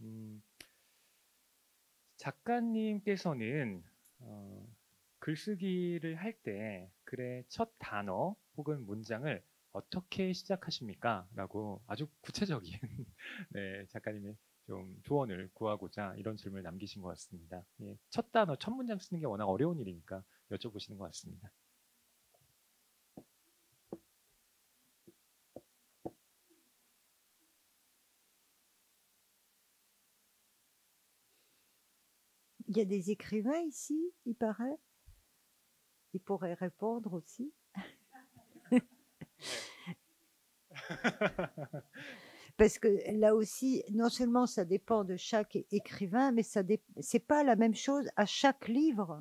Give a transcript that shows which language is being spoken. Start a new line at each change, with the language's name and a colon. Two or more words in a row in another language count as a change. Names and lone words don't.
Korean: 작가님께서는 글쓰기를 할 때 글의 첫 단어 혹은 문장을 어떻게 시작하십니까? 라고 아주 구체적인 네, 작가님의 좀 조언을 구하고자 이런 질문을 남기신 것 같습니다. 예, 첫 단어, 첫 문장 쓰는 게 워낙 어려운 일이니까 여쭤보시는 것 같습니다.
French: Il y a des écrivains ici, il paraît. Ils pourraient répondre aussi. Parce que là aussi, non seulement ça dépend de chaque écrivain, mais c'est pas la même chose à chaque livre.